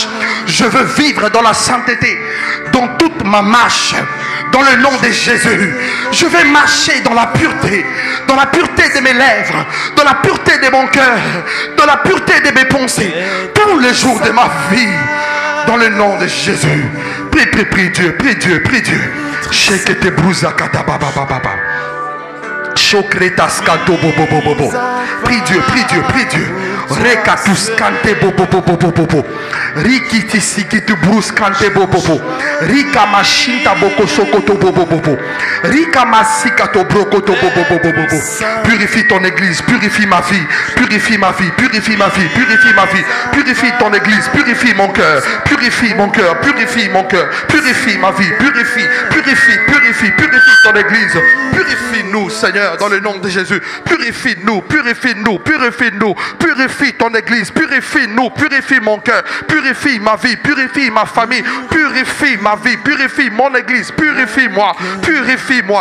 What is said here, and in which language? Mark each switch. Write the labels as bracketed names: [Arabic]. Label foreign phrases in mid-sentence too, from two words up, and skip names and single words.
[French] Je veux vivre dans la sainteté, dans toute ma marche, dans le nom de Jésus. Je vais marcher dans la pureté de mes lèvres, dans la pureté de mon cœur, dans la pureté de mes pensées, tous les jours de ma vie, dans le nom de Jésus. Prie Dieu, prie Dieu, prie Dieu. Shekete bruza kata baba baba. Chokretas kato bobo bobo bobo. Prie Dieu, prie Dieu, prie Dieu. Rekatus kante bobo bobo bobo. Rikiti sikitu brus kante bobo bobo. Rika mashinta boko sokoto bobo bobo. Rika masikato brokoto bobo bobo bobo. Purifie ton église, purifie ma vie, purifie ma vie, purifie ma vie, purifie ma vie. Purifie ton église, purifie mon cœur, purifie mon cœur, purifie mon cœur, purifie ma vie, purifie ton église. Purifie-nous, Seigneur, dans le nom de Jésus. Purifie-nous, purifie-nous, purifie-nous, purifie ton église, purifie-nous, purifie mon cœur, purifie ma vie, purifie ma famille, purifie ma vie, purifie mon église, purifie-moi, purifie-moi.